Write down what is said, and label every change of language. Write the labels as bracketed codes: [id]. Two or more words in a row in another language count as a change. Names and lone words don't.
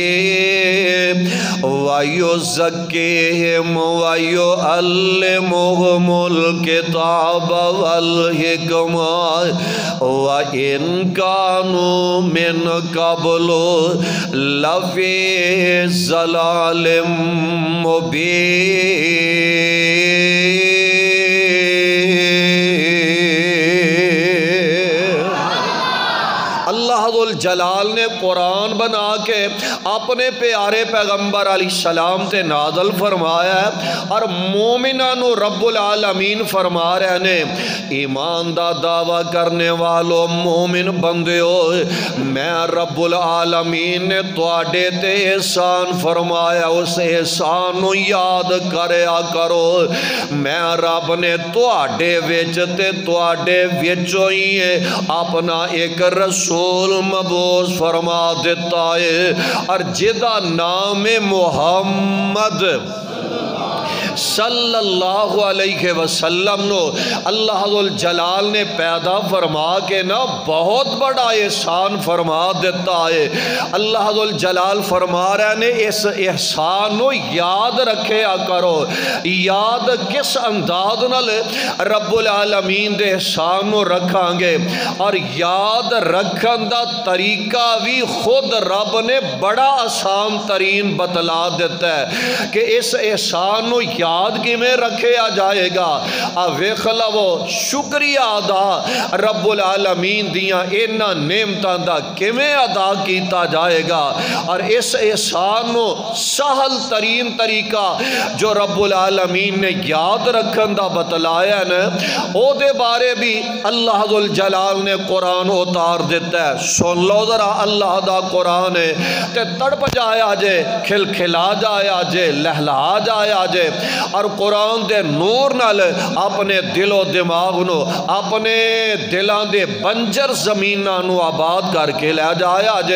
[ar] وَيُزَكِّيهِمْ وَيُعَلِّمُهُمُ الْكِتَابَ وَالْحِكْمَةَ وَإِنْ كَانُوا مِنْ قَبْلُ لَفِي ضَلَالٍ مُبِينٍ۔ [pa] اللہ ذو الجلال نے قرآن بنا کے اپنے پیارے پیغمبر علیہ السلام تے نازل فرمایا ہے، اور مومنانو رب العالمین فرما رہے نے، ایمان دا دعویٰ کرنے والو مومن بندے ہو، میں رب العالمین نے تواڈے تے احسان فرمایا، اس احسان نو یاد کریا کرو۔ میں رب نے تواڈے وچ تے تواڈے وچوں ہی اپنا ایک رسول مبعوث فرما دیتا ہے، اور جدا نام محمد [ar] صلی اللہ علیہ وسلم [pa] نو اللہ ذوالجلال نے پیدا فرما کے نا بہت بڑا احسان فرما دیتا ہے۔ اللہ ذوالجلال فرما رہے نے اس احسان نو یاد رکھیا کرو۔ یاد کس انداز نال رب العالمین دے احسان نو رکھاں گے، اور یاد رکھن دا طریقہ بھی خود رب نے بڑا آسان ترین بتلا دیتا ہے کہ اس احسان نو یاد کی میں رکھیا جائے گا۔ ویکھ لو شکریہ ادا رب العالمین دیاں اینا نعمتاں دا کیویں ادا کیتا جائے گا، اور اس احسان نو سہل ترین طریقہ جو رب العالمین نے یاد رکھن دا بتلایا ہے نا، او دے بارے بھی اللہ ذوالجلال نے قرآن اتار دیتا ہے۔ سن لو ذرا اللہ دا قرآن ہے تے تڑپ جایا جے، کھل کھلا جایا جے، لہلا جایا جے، اور قرآن دے نور نال اپنے دل و دماغ نو، اپنے دلان دے بنجر زمینہ نو آباد کر کے لے جایا جے۔